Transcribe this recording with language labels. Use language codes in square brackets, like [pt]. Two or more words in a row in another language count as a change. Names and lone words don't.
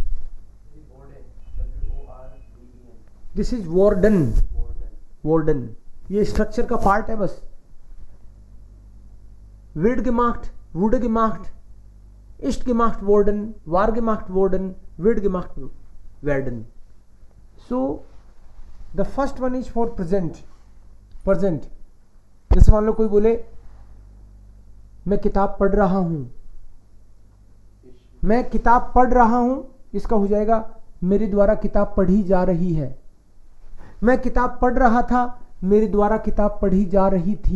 [en] this is [hi] वॉर्डन, वॉर्डन ये स्ट्रक्चर का पार्ट है बस। [de] wird gemacht, wurde gemacht, ist gemacht worden, war gemacht worden, wird gemacht werden. [en] So the first one is for present. [hi] present जैसे मान लो कोई बोले मैं किताब पढ़ रहा हूं, मैं किताब पढ़ रहा हूं, इसका हो जाएगा मेरे द्वारा किताब पढ़ी जा रही है। मैं किताब पढ़ रहा था, मेरे द्वारा किताब पढ़ी जा रही थी।